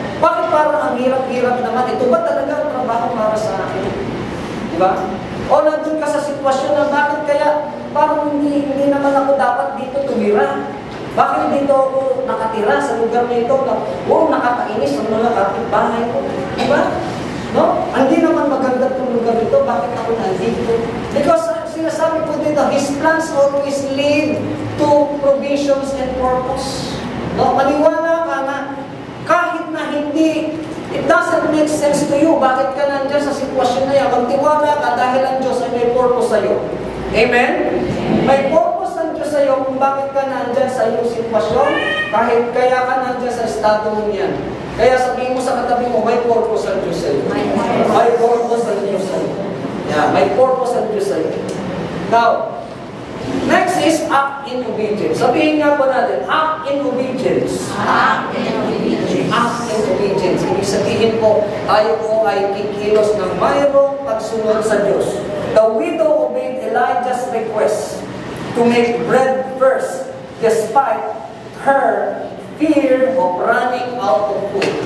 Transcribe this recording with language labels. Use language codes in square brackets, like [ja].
[tl] Bakit parang ang hirap-hirap naman? Ito ba talaga ang trabaho para sa akin? Diba? O nandun ka sa sitwasyon na bakit kaya parang hindi naman ako dapat dito tumira? Bakit dito ako nakatira sa lugar na ito na nakakainis ang mga kapitbahay ko? Diba? No? Hindi naman maganda itong lugar ito. Bakit ako nandito? [en] Because [tl] sinasabi ko dito, [en] His plans always lead to provisions and purpose. No? [tl] Maniwala ka na kahit na hindi, [en] it doesn't make sense to you. [tl] Bakit ka nandyan sa sitwasyon na yan? Magtiwala ka dahil ang Diyos ay may purpose sa'yo. Amen? May purpose ang Diyos sa'yo kung bakit ka nandyan sa iyong sitwasyon, kahit kaya ka nandyan sa estado mo yan. Kaya sabihin mo sa katabi mo, may purpose ang Diyos sa'yo. May purpose ang Diyos sa'yo. Yeah, may purpose ang Diyos sa'yo. [en] Now, next is act in obedience. [tl] Sabihin nga po natin, [en] act in obedience. Act in obedience. Act in obedience. [tl] Ibig sabihin po, tayo po ay kikilos ng mayroong pagsunod sa Diyos. [en] The widow obeyed Elijah's request to make bread first, despite her fear of running out of food.